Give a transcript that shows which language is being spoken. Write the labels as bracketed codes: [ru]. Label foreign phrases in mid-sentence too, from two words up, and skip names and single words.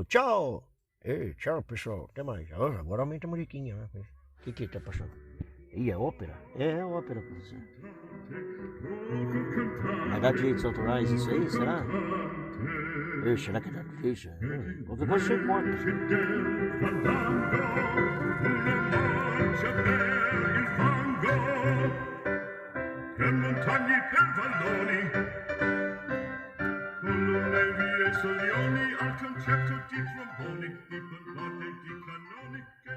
[pt] Tchau. Ei, tchau, pessoal. Até mais. Agora aumenta a musiquinha, né? O que tá passando? Ih, é ópera? É ópera, professor. Mas dá direitos autorais isso aí, será? Será que dá direitos? Qualquer coisa você corta. [it] Per montagne, per valloni, colonne, vie e soglioni, al concerto di tromboni, di ballate, di cannoni.